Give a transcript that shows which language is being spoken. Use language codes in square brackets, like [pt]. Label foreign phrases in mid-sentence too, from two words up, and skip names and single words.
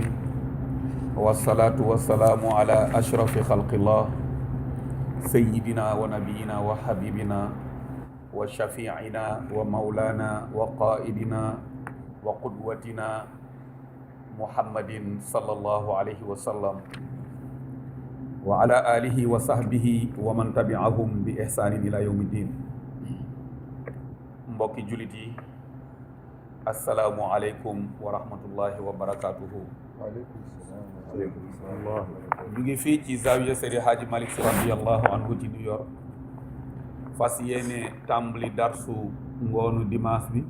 [ar] والصلاة والسلام على أشرف خلق الله سيدنا ونبينا وحبيبنا وشفيعنا ومولانا وقائدنا وقدوتنا محمد صلى الله عليه وسلم وعلى آله وصحبه ومن تبعهم بإحسان إلى يوم الدين. [wo] Mbokki jullit yi, [ar] السلام عليكم ورحمة الله وبركاته. وعليكم السلام. [wo] ñu ngi fii ci zawiya Seydi Hadji Malick Sy [ar] رضي الله عنه [wo] ci New York, fas yéene tàmbali darsu ngoonu dimanche bi.